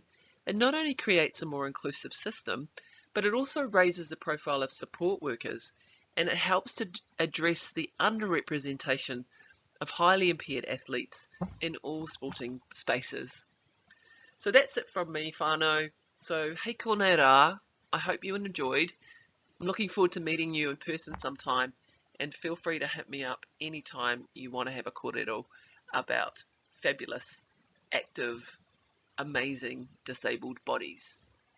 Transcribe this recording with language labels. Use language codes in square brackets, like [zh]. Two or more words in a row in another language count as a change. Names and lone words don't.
[en] It not only creates a more inclusive system, but it also raises the profile of support workers, and it helps to address the underrepresentation of highly impaired athletes in all sporting spaces. So that's it from me, whānau. So [mi] hei kōnei rā, [en] I hope you enjoyed. I'm looking forward to meeting you in person sometime, and feel free to hit me up anytime you want to have a kōrero about fabulous, active, amazing disabled bodies.